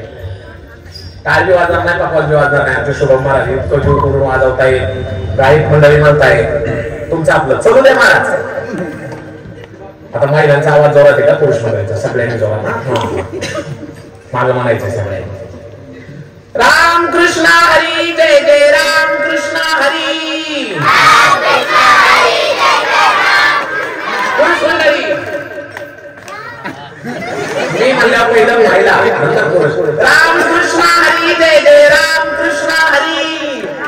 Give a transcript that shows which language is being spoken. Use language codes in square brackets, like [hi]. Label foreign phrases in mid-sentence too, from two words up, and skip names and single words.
[mr] टाळी वाजणार नाही, पापास बी वाजणार नाही. आमच्या शुभम महाराज इतकं जोर करून वाजवता येईल, गायक मंडळी म्हणताय तुमचं आपलं चलू द्या महाराज. आता महिलांचा आवाज जोरात आहे का पुरुष मंडळीचा? सगळ्यांनी जोरात मागं म्हणायचं सगळ्यांनी. राम कृष्ण हरी जय जय राम कृष्ण हरी. पुरुष मंडळी मी म्हणलं पहिलं महिला नंतर पुरुष. राम कृष्ण हरी जय जय राम कृष्ण हरी.